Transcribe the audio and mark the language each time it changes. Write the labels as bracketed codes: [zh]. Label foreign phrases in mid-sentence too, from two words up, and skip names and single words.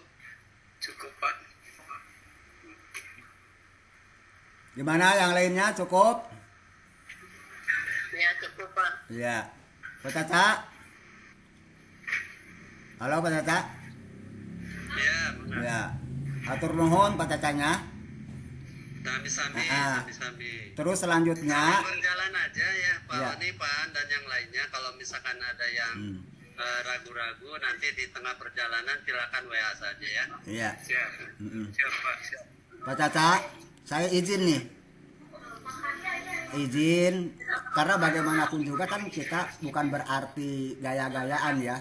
[id] Cukup Pak. Gimana yang lainnya cukup? Ya cukup Pak. Iya. Pak Caca? Halo Pak Caca? Ya, benar. Ya. [su] Atur nuhun [id] Pak Cacanya. Sami-sami, Ah. sami-sami. Terus selanjutnya Berjalan aja ya Pak Ya. Oni, Pan dan yang lainnya. Kalau misalkan ada yang ragu-ragu, nanti di tengah perjalanan silakan WA saja ya. iya. Siap. Siap Pak. Siap. Pak Caca, saya izin nih. Izin karena bagaimanapun juga kan kita bukan berarti gaya-gayaan ya.